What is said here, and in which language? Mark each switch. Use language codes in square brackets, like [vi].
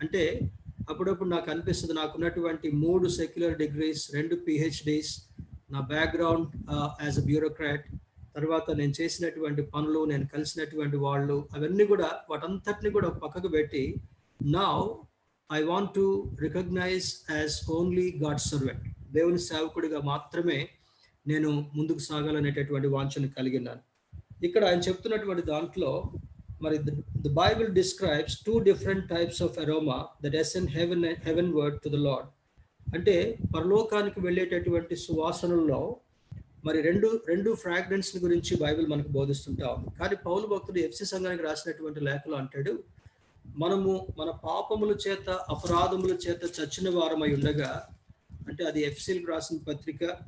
[te] అంటే అప్పుడప్పుడు నాకు అనిపిస్తుంది, నాకున్నటువంటి 3 సెక్యులర్ డిగ్రీస్, 2 PhDs, నా బ్యాక్గ్రౌండ్ యాజ్ అ బ్యూరోక్రాట్, తర్వాత నేను చేసినటువంటి పనులు, నేను కలిసినటువంటి వాళ్ళు, అవన్నీ కూడా వాటంతటిని కూడా పక్కకు పెట్టి [en] now I want to recognise as only God servant, [te] దేవుని సేవకుడిగా మాత్రమే నేను ముందుకు సాగాలనేటటువంటి వాంఛను కలిగినాను. ఇక్కడ ఆయన చెప్తున్నటువంటి దాంట్లో మరి [en] the Bible describes 2 different types of aroma that ascend heavenward to the Lord. [te] అంటే పరలోకానికి వెళ్ళేటటువంటి సువాసనల్లో మరి రెండు ఫ్రాగ్రెన్స్ గురించి బైబిల్ మనకు బోధిస్తుంటా ఉంది. కానీ పౌలు భక్తుడు ఎఫ్సి సంఘానికి రాసినటువంటి లేఖలో అంటాడు, మనము మన పాపముల చేత అపరాధముల చేత చచ్చిన వారమై ఉండగా, అంటే అది ఎఫ్సీలకు రాసిన పత్రిక